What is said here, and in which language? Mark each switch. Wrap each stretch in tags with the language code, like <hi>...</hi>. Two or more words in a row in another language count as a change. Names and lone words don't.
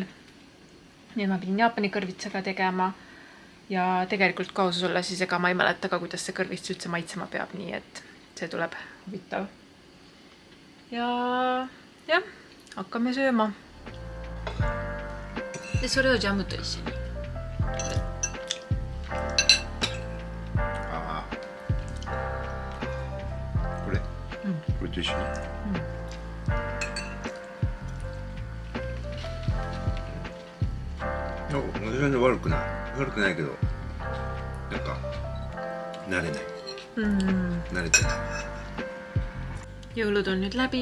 <et>Nii ma pidin Jaapani kõrvitsaga tegema ja tegelikult kausus olla siis ega ma ei mäleta ka, kuidas see kõrvits üldse maitsema peab, nii et see tuleb huvitav. Ja hakkame sööma.</et> <ja>Ja それをジャムと一緒に。これと一緒に。全然悪くないけど、なんか慣れない。慣れてない。</ja> <et>Jõulud on nüüd läbi.</et>